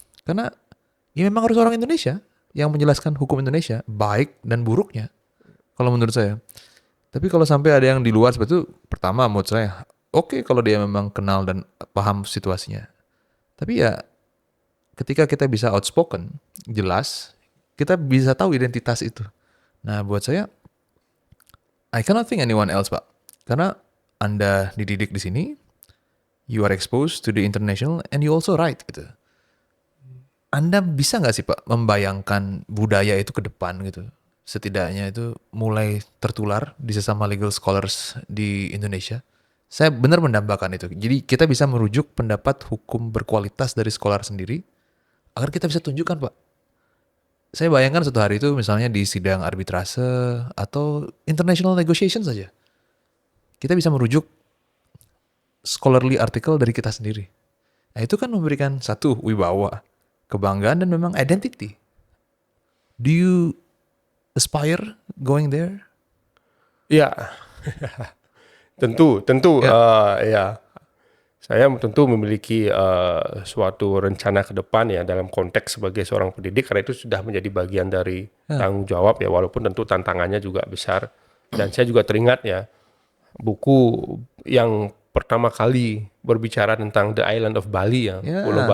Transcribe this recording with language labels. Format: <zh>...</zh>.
<id>Karena ya memang harus orang Indonesia yang menjelaskan hukum Indonesia, baik dan buruknya. Kalau menurut saya. Tapi kalau sampai ada yang di luar seperti itu, pertama menurut saya, oke kalau dia memang kenal dan paham situasinya. Tapi ya ketika kita bisa outspoken, jelas, kita bisa tahu identitas itu. Nah buat saya,</id> <en>I cannot think anyone else Pak.</en> <id>Karena Anda dididik di sini,</id> <en>you are exposed to the international and you also write gitu.</en> <id>Anda bisa nggak sih Pak membayangkan budaya itu ke depan gitu? Setidaknya itu mulai tertular di sesama legal scholars di Indonesia. Saya benar mendambakan itu. Jadi kita bisa merujuk pendapat hukum berkualitas dari scholar sendiri agar kita bisa tunjukkan Pak. Saya bayangkan suatu hari itu misalnya di sidang arbitrase atau international negotiation saja. Kita bisa merujuk scholarly article dari kita sendiri. Nah itu kan memberikan satu wibawa, kebanggaan dan memang identity.</id> <en>Do you aspire going there?</en> <id>Ya, tentu Ya, ya. Saya tentu memiliki suatu rencana ke depan ya dalam konteks sebagai seorang pendidik karena itu sudah menjadi bagian dari ya, tanggung jawab ya walaupun tentu tantangannya juga besar dan saya juga teringat ya buku yang pertama kali berbicara tentang The Island of Bali ya Pulau</id>